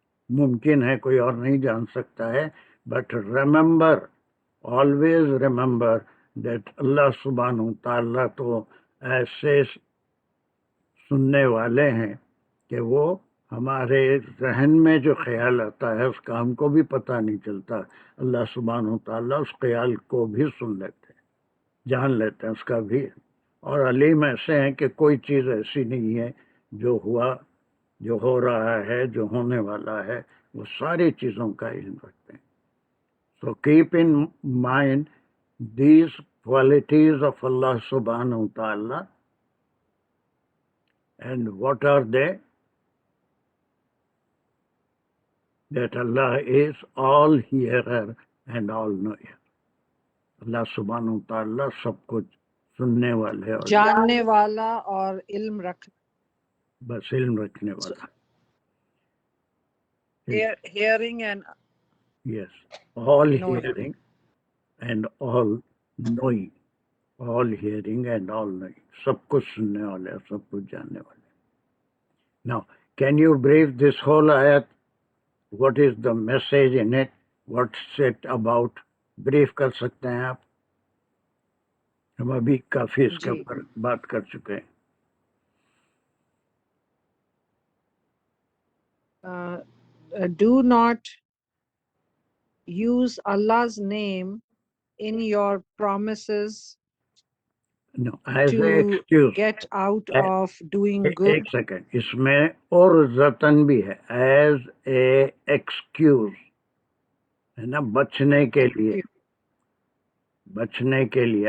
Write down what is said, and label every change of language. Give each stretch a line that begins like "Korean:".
Urdu: ممکن ہے کوئی اور نہیں جان سکتا ہے،
English: but remember, always remember that
Urdu: اللہ سبحانہ تعالیٰ تو ایسے سننے والے ہیں کہ وہ ہمارے ذہن میں جو خیال آتا ہے اس کا ہم کو بھی پتہ نہیں چلتا. اللہ سبحانہ تعالیٰ اس خیال کو بھی سن لیتے ہیں، جان لیتے ہیں اس کا بھی. اور علیم ایسے ہیں کہ کوئی چیز ایسی نہیں ہے جو ہوا، جو ہو رہا ہے، جو ہونے والا ہے، وہ ساری چیزوں کا علم رکھتے ہیں.
English: So keep in mind these qualities of Allah subhanahu wa ta'ala. And what are they? That Allah is all hearer and all knower.
Urdu: اللہ سبحانہ تعالیٰ سب کچھ سننے والے اور جاننے والا اور علم بس علم رکھنے والا.
English: hearing and Yes, all knowing. hearing and all knowing. All hearing and all knowing.
Urdu: سب کچھ سننے والے، سب کچھ جاننے والے.
English: Now, can you brief this whole ayat? What is the message in it? What's it about?
Urdu: Brief کر سکتے ہیں آپ؟ ہم ابھی کافی اس کے اوپر بات کر چکے ہیں.
English: Do not use Allah's name in your promises No, as to an excuse. get out of doing
Urdu: ایک
English: good.
Urdu: سیکنڈ، اس میں اور زتن بھی ہے.
English: as a excuse
Urdu: ہے نا، بچنے کے لیے، بچنے کے لیے.